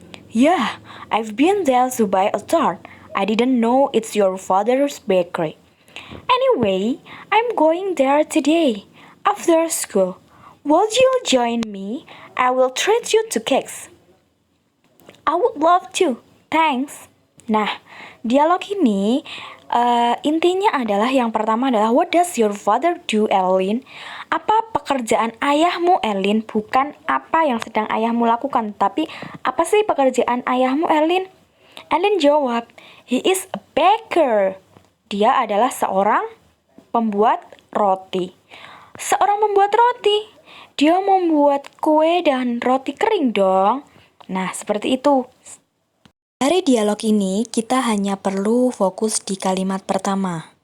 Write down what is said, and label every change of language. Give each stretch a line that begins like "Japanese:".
English: Yeah, I've been there to buy a tart. I didn't know it's your father's bakery. Anyway, I'm going there today, after school. Would you join me? I will treat you to cakes. I would love to. Thanks.
Indonesian: Nah, dialog ini intinya adalah yang pertama adalah
English: what does your father do,
Indonesian: Erlyn? Apa pekerjaan ayahmu, Erlyn? Bukan apa yang sedang ayahmu lakukan, tapi apa sih pekerjaan ayahmu, Erlyn?
English: Erlyn jawab, he is a baker.
Indonesian: Dia adalah seorang pembuat roti. Seorang pembuat roti. Dia membuat kue dan roti kering dong. Nah, seperti itu. Dari dialog ini, kita hanya perlu fokus di kalimat pertama.